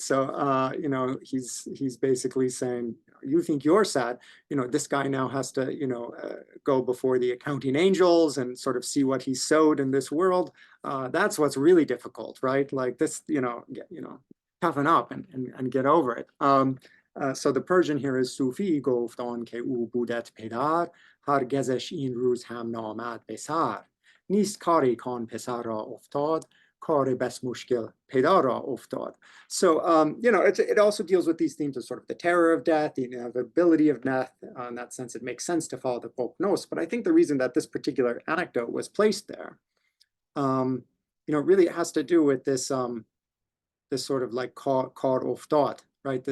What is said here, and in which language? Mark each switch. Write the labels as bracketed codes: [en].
[en] So, he's basically saying, you think you're sad, this guy now has to, go before the accounting angels and sort of see what he sowed in this world. That's what's really difficult, right? Like this, toughen up and get over it. [fa] So the Persian here is Sufi گفت آن که او بودت پدر هرگزش این روز هم نامد به سر نیست کاری کان پسر را افتاد کار بس مشکل پدر را افتاد. [en] So it also deals with these themes of sort of the terror of death, the inevitability of death. In that sense, it makes sense to follow the prognos. But I think the reason that this particular anecdote was placed there, really it has to do with this this sort of like kar oftad, right?